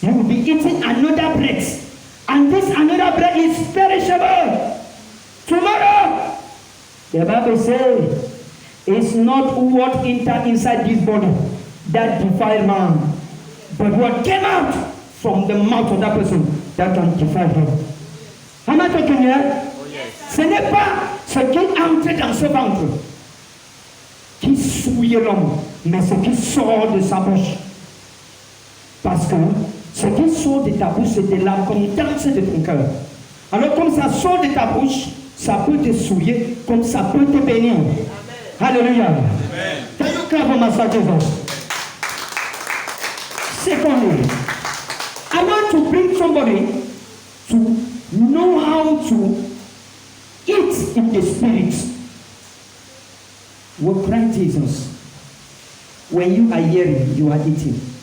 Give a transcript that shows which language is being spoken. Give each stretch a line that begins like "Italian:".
English: You will be eating another bread. And this another bread is perishable. Tomorrow, the Bible says, it's not what entered inside this body that defiled man, but what came out from the mouth of that person that can defile him. Am I talking here? Oh, yes.
French: Ce n'est pas ce qui entre dans ce ventre qui souille l'homme, mais ce qui sort de sa bouche. Parce que ce qui sort de ta bouche, c'est de l'abondance de ton cœur. Alors comme ça sort de ta bouche, ça peut te souiller, comme ça peut te bénir.
English: Hallelujah. Amen. Can you clap for Master Jesus? Secondly, I want to bring somebody to know how to eat in the spirit. With Christ Jesus, when you are hearing, you are eating.